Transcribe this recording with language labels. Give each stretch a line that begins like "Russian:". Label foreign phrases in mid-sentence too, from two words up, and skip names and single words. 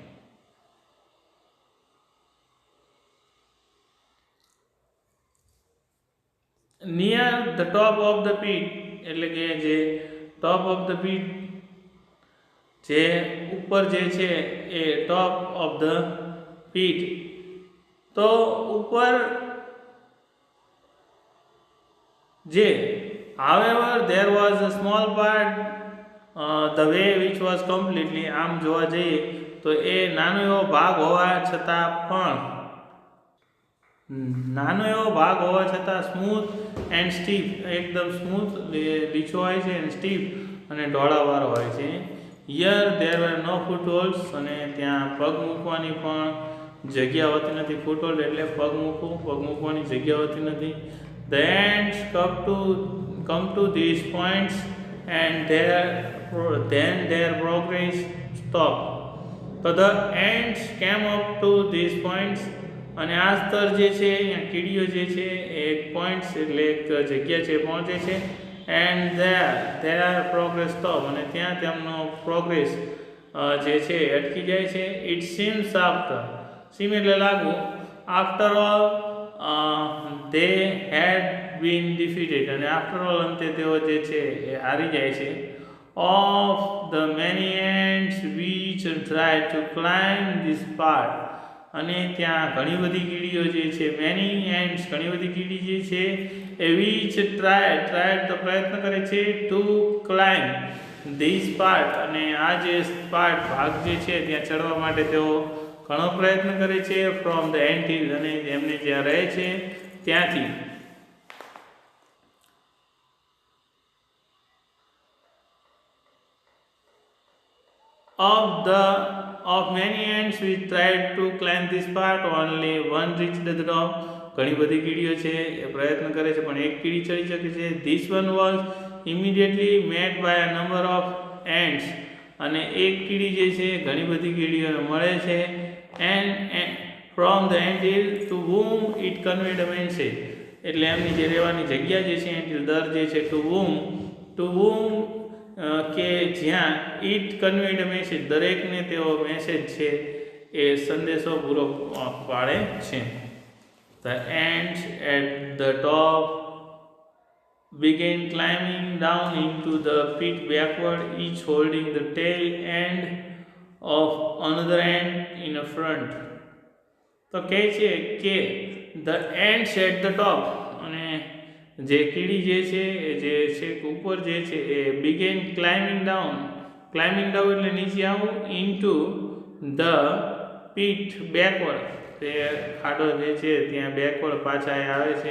English: near the top of the pit
Gujarati: એટલે કે જે
English: top of the pit
Gujarati: જે ઉપર જે છે એ
English: top of the pit
Gujarati: તો ઉપર જે
English: however there was a small part the way which was completely
Gujarati: આમ જોવા જઈએ તો એ નાનો એવો ભાગ હોવા છતાં
English: smooth and steep
Gujarati: એકદમ સ્મૂથ લીચો હોય છે
English: and steep
Gujarati: અને ઢોળાવાળો હોય છે.
English: here there were no footholds
Gujarati: અને ત્યાં પગ મૂકવાની પણ જગ્યા હોતી નથી. ફૂટહોલ્ડ એટલે પગ મૂકવાની જગ્યા હોતી નથી.
English: The ants come to these points and then their progress stop. So the ants came up to these points
Gujarati: અને આ સ્તર જે છે અહીંયા કીડીઓ જે છે એક પોઈન્ટ્સ એટલે એક જગ્યા છે પહોંચે છે
English: and their progress stop
Gujarati: અને ત્યાં તેમનો પ્રોગ્રેસ જે છે અટકી જાય છે.
English: It seems seem
Gujarati: એટલે લાગવું
English: after all they had been defeated
Gujarati: અને
English: after all
Gujarati: અંતે તેઓ જે છે એ હારી જાય છે.
English: Of the many ants which tried to climb this part
Gujarati: અને ત્યાં ઘણી બધી કીડીઓ જે છે
English: many ants
Gujarati: ઘણી બધી કીડી જે છે એ
English: which tried
Gujarati: તો પ્રયત્ન કરે છે
English: to climb this part
Gujarati: અને આ જે ભાગ જે છે ત્યાં ચડવા માટે તેઓ ઘણો પ્રયત્ન કરે છે
English: from the ant
Gujarati: અને એમને જ્યાં રહે છે ત્યાંથી.
English: Of many ants which tried to climb this part only one reached the top.
Gujarati: ઘણી બધી કીડીઓ છે એ પ્રયત્ન કરે છે પણ એક કીડી ચડી શકે છે.
English: This one was immediately met by a number of ants
Gujarati: અને એક કીડી જે છે ઘણી બધી કીડીઓને મળે છે
English: and from the ant hill to whom it conveyed a message
Gujarati: એટલે એમની જે રહેવાની જગ્યા જે છે
English: ant hill
Gujarati: દર જે છે
English: to whom
Gujarati: કે જ્યાં
English: it conveyed message
Gujarati: દરેકને તેઓ મેસેજ છે એ સંદેશો પૂરો પાડે છે.
English: The ants at the top began climbing down into the pit backward, each holding the tail end of another ant in a front.
Gujarati: તો કહે છે કે
English: the ants at the top
Gujarati: અને જે કીડી જે છે જે છેક ઉપર જે છે એ
English: began climbing down
Gujarati: એટલે નીચે આવું
English: into the pit backward
Gujarati: તે ખાડો જે છે ત્યાં બેકવર્ડ પાછા આવે છે.